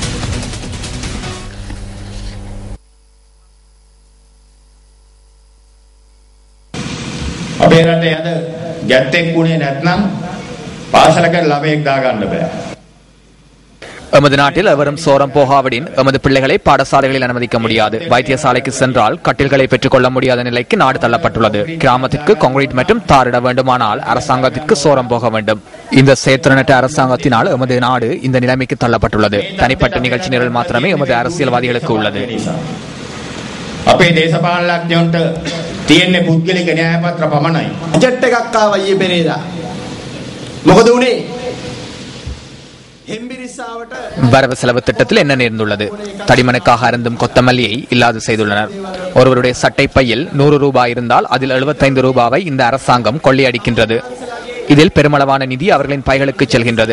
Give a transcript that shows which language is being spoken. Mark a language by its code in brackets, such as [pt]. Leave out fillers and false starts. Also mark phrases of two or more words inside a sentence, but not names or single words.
[ta] எமது நாட்டில் எவரும் சோரம் போகாவிடின் எமது பிள்ளைகளை பாடசாலைகளில் அனுமதிக்க முடியாது. வைத்தியசாலைக்கு சென்றால் கட்டில்களை பெற்றுக் கொள்ள முடியாத நிலைக்கு நாடு தள்ளப்பட்டுள்ளது. கிராமத்திற்கு கான்கிரீட் மற்றும் தாரிட வேண்டுமானால் அரசாங்கத்திற்கு சோரம் போக வேண்டும். இந்த செயற்திறனற்ற அரசாங்கத்தினால் எமது நாடு இந்த நிலைமைக்கு தள்ளப்பட்டுள்ளது. தனிப்பட்ட நிகழ்ச்சி நிரல் மாத்திரமே எமது அரசியல்வாதிகளுக்கு உள்ளது. [si] අපේ දේශපාලනඥයන්ට තියෙන්නේ පුද්ගලික න්‍යායපත්‍ර පමණයි. බජට් එකක් ආවා ඊයේ පෙරේදා. මොකද උනේ? [ta] வரவு செலவு திட்டத்தில் என்ன நேர்ந்துள்ளது? தடிமனுக்காக அருந்தும் கொத்தமல்லியை இல்லாது செய்துள்ளனர். ஒருவருடைய சட்டை பையில் 100 ரூபாய் இருந்தால் அதில் 75 ரூபாவை இந்த அரசாங்கம் கொள்ளையடிக்கின்றது. இதில் பெருமளவான நிதி அவர்களின் பைகளுக்கு செல்கின்றது.